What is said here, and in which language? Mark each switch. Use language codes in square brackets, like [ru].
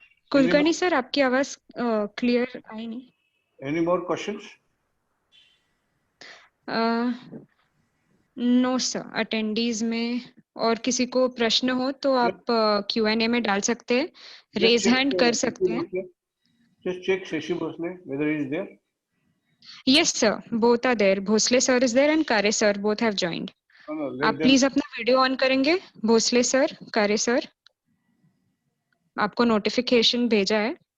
[hi] Kulkarni sir आपकी आवाज clear I नहीं। [en] Any more questions? [hi] No sir, attendees में और किसी को प्रश्न हो तो आप Q&A में डाल सकते हैं, रेज हैंड कर सकते हैं। [en] Just check Shashi Bhosle whether he is there. Yes sir, both are there. Bhosle sir is there and Kare sir both have joined. No, [hi] आप प्लीज अपना वीडियो ऑन करेंगे? भोसले सर, कारे सर, आपको notification भेजा है।